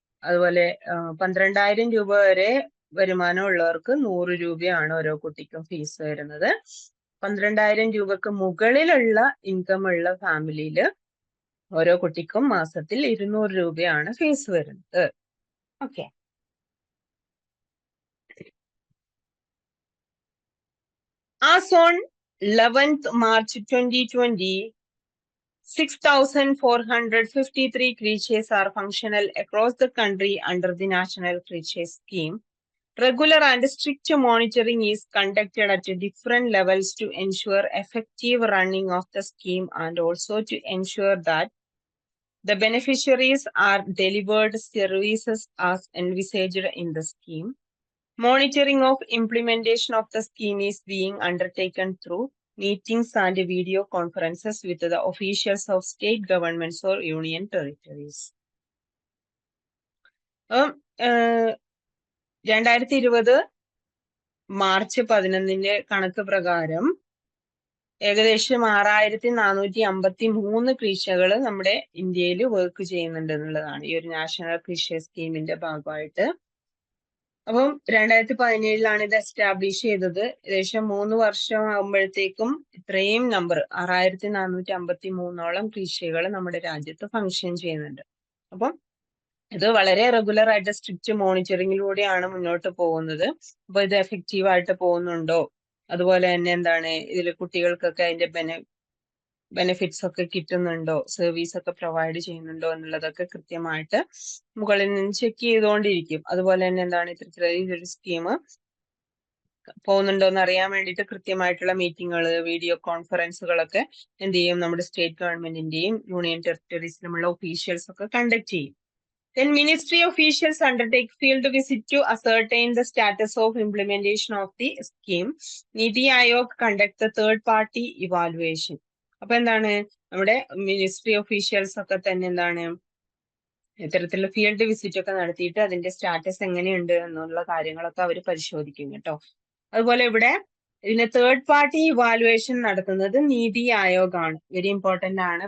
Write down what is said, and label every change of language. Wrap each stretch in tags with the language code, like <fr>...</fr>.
<ml>അതുപോലെ 12,000 രൂപ വരെ വരുമാനം ഉള്ളവർക്ക് 100 രൂപയാണ് ഓരോ കുട്ടിക്കും ഫീസ് വരുന്നത്. 12,000 രൂപക്ക് മുകളിലുള്ള ഇൻകം ഉള്ള ഫാമിലിയില് ഓരോ കുട്ടിക്കും മാസത്തിൽ 200 രൂപയാണ് ഫീസ് വരുന്നത്.</ml> <en>Okay, as on 11th March 2020, 6,453 creches are functional across the country under the National Creches Scheme. Regular and strict monitoring is conducted at different levels to ensure effective running of the scheme and also to ensure that the beneficiaries are delivered services as envisaged in the scheme. Monitoring of implementation of the scheme is being undertaken through meetings and video conferences with the officials of state governments or union territories.</en> <ml>2020 March 11 കണക്ക് പ്രകാരം ഏകദേശം 6,453 ക്രീഷകൾ നമ്മുടെ ഇന്ത്യയിൽ work ചെയ്യുന്നുണ്ട് എന്നുള്ളതാണ് ഈ ഒരു national കൃഷി സ്കീമിന്റെ ഭാഗമായിട്ട്. അപ്പം 2017 ഇത് എസ്റ്റാബ്ലിഷ് ചെയ്തത്. ഏകദേശം 3 വർഷം ആകുമ്പോഴത്തേക്കും ഇത്രയും നമ്പർ 6,453 കൃഷികൾ നമ്മുടെ രാജ്യത്ത് ഫങ്ഷൻ ചെയ്യുന്നുണ്ട്. അപ്പം ഇത് വളരെ റെഗുലർ ആയിട്ട് സ്ട്രിക്റ്റ് മോണിറ്ററിങ്ങിലൂടെയാണ് മുന്നോട്ട് പോകുന്നത്. അപ്പൊ ഇത് എഫക്റ്റീവ് ആയിട്ട് പോകുന്നുണ്ടോ, അതുപോലെ തന്നെ എന്താണ് ഇതിൽ കുട്ടികൾക്കൊക്കെ അതിന്റെ ബെനിഫിറ്റ്സ് ഒക്കെ കിട്ടുന്നുണ്ടോ, സർവീസ് ഒക്കെ പ്രൊവൈഡ് ചെയ്യുന്നുണ്ടോ എന്നുള്ളതൊക്കെ കൃത്യമായിട്ട് മുകളിൽ നിന്ന് ചെക്ക് ചെയ്തുകൊണ്ടിരിക്കും. അതുപോലെ തന്നെ എന്താണ് ഇത്തരത്തിലൊരു സ്കീം പോകുന്നുണ്ടോ എന്ന് അറിയാൻ വേണ്ടിയിട്ട് കൃത്യമായിട്ടുള്ള മീറ്റിങ്ങുകൾ, വീഡിയോ കോൺഫറൻസുകളൊക്കെ എന്ത് ചെയ്യും, നമ്മുടെ സ്റ്റേറ്റ് ഗവൺമെന്റിന്റെയും യൂണിയൻ ടെറിട്ടറീസിലുമുള്ള ഒഫീഷ്യൽസ് ഒക്കെ കണ്ടക്ട് ചെയ്യും.</ml> <en>Then ministry officials undertake field visit to ascertain the status of implementation of the scheme. Niti Aayog conduct the third party evaluation.</en> <ml>അപ്പൊ എന്താണ് നമ്മുടെ മിനിസ്ട്രി ഒഫീഷ്യൽസ് ഒക്കെ തന്നെ എന്താണ് ഇത്തരത്തിലുള്ള ഫീൽഡ് വിസിറ്റ് ഒക്കെ നടത്തിയിട്ട് അതിന്റെ സ്റ്റാറ്റസ് എങ്ങനെയുണ്ട് എന്നുള്ള കാര്യങ്ങളൊക്കെ അവർ പരിശോധിക്കും കേട്ടോ. അതുപോലെ ഇവിടെ ഇതിന്റെ തേർഡ് പാർട്ടി ഇവാലുവേഷൻ നടത്തുന്നത് നീതി ആയോഗ് ആണ്. വെരി ഇമ്പോർട്ടന്റ് ആണ്.</ml>